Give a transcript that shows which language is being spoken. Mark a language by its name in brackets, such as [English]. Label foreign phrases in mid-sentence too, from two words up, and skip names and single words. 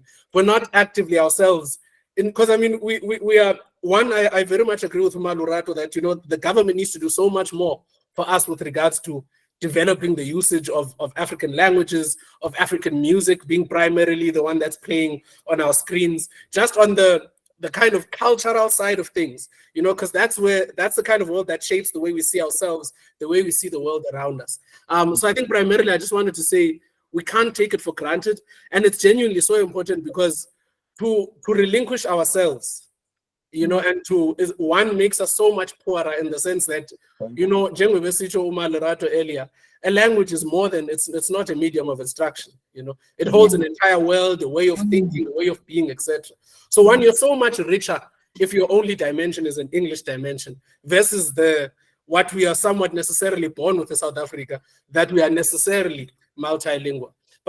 [English] we're not actively ourselves, because we are, I very much agree with Malurato that, the government needs to do so much more for us with regards to developing the usage of African languages, of African music being primarily the one that's playing on our screens, just on the kind of cultural side of things, because that's the kind of world that shapes the way we see ourselves, the way we see the world around us. So I think primarily I just wanted to say we can't take it for granted, and it's genuinely so important, because to relinquish ourselves, and one makes us so much poorer in the sense that, [Zulu] njengoba sitsho uMalerato [English] earlier, a language is more than, it's not a medium of instruction, it holds an entire world, a way of thinking, a way of being, etc. So one, you're so much richer if your only dimension is an English dimension versus what we are somewhat necessarily born with in South Africa, that we are necessarily multilingual.